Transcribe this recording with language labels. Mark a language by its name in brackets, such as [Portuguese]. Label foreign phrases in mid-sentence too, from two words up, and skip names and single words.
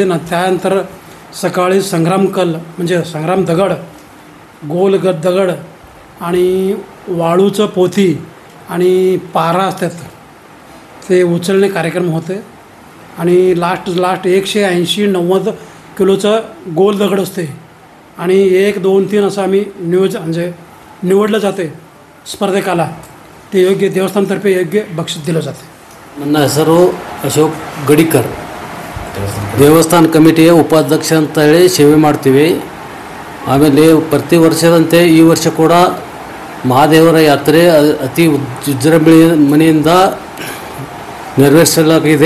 [Marathi] त्यानंतर सकाळी संग्राम कल म्हणजे संग्राम दगड, गोल दगड आणि वाळूचं पोथी आणि पारा असतात ते उचलणे कार्यक्रम होते. आणि लास्ट 180-90 किलोचं गोल दगड असते. आणि 1, 2, 3 असं आम्ही म्हणजे निवडलं जाते स्पर्धकाला. ते योग्य देवस्थानतर्फे योग्य बक्षीस दिलं जाते. [Kannada] ನನ್ನ ಹೆಸರು ಅಶೋಕ್ ಗಡಿಕರ್. ದೇವಸ್ಥಾನ ಕಮಿಟಿಯ ಉಪಾಧ್ಯಕ್ಷ ಅಂತ ಹೇಳಿ ಸೇವೆ ಮಾಡ್ತೀವಿ. ಆಮೇಲೆ ಪ್ರತಿ ವರ್ಷದಂತೆ ಈ ವರ್ಷ ಕೂಡ ಮಹಾದೇವರ ಯಾತ್ರೆ ಅತಿ ವಿಜೃಂಭಣೆಯಿಂದ ನೆರವೇರಿಸಲಾಗಿದೆ.